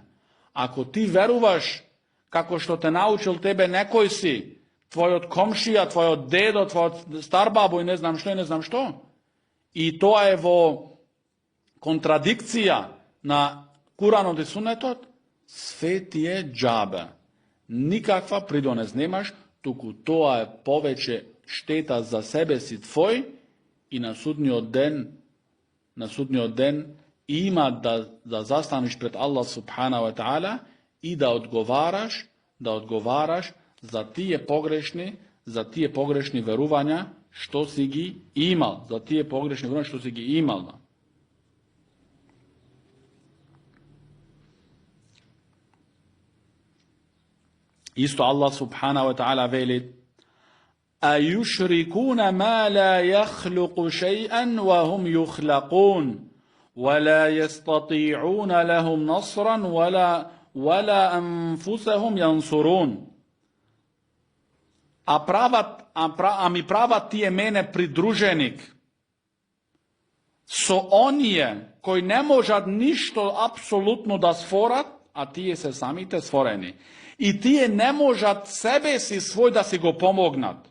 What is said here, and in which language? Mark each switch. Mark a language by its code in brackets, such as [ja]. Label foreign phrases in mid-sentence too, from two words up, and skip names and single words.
[mk] Ако ти веруваш како што те научил тебе некој си, твојот комшија, твојот дедо, твојот старбабо и не знам што, и тоа е во контрадикција на Куранот и Сунетот, све ти е џабе. Никаква придонес немаш, туку тоа е повеќе штета за себе си твој и на судниот ден има да застанеш пред Аллах [ar] سبحانه وتعالى [mk] и да одговараш за тие погрешни верувања што си ги имал, [ar] Исто Аллах سبحانه وتعالى вели: أَيُشْرِكُونَ مَا لَا يَخْلُقُ شَيْئًا وَهُمْ يُخْلَقُونَ وَلَا يَسْتَطِيعُونَ لَهُمْ نَصْرًا وَلَا أَنفُسَهُمْ يَنْصُرُونَ. [mk] А ми прават тие мене придруженик, со оние кои не можат ништо апсолутно да сфорат, а тие се самите сфорени. И тие не можат себе си свој да си го помогнат.